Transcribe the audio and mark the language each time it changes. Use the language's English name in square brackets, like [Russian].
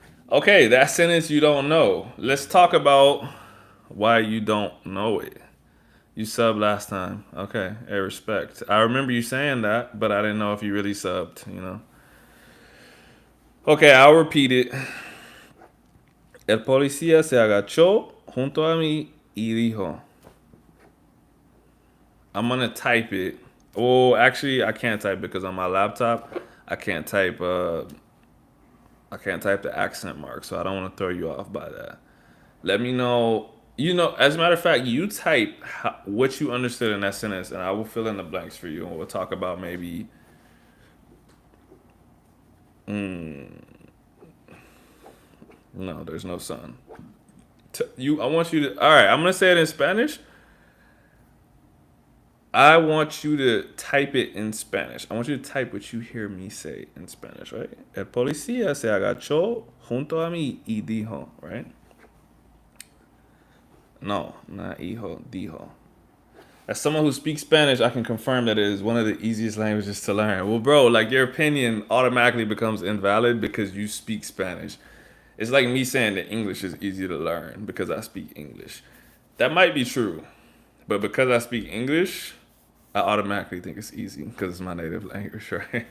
[English] Okay, that sentence you don't know. Let's talk about why you don't know it. You subbed last time. Okay, hey, respect. I remember you saying that, but I didn't know if you really subbed, you know. Okay, I'll repeat it. [Spanish] El policía se agachó junto a mí y dijo, [English] I'm gonna type it. Oh, actually, I can't type because on my laptop, I can't type. I can't type the accent mark, so I don't want to throw you off by that. Let me know. You know, as a matter of fact, you type what you understood in that sentence, and I will fill in the blanks for you, and we'll talk about maybe. No, there's no sun. I want you to. All right, I'm gonna say it in Spanish. I want you to type it in Spanish. I want you to type what you hear me say in Spanish, right? [Spanish] El policía se agachó junto a mí y dijo, right? [English] No, not hijo, dijo. As someone who speaks Spanish, I can confirm that it is one of the easiest languages to learn. Well, bro, like your opinion automatically becomes invalid because you speak Spanish. It's like me saying that English is easy to learn because I speak English. That might be true, but because I speak English, I automatically think it's easy because it's my native language, right?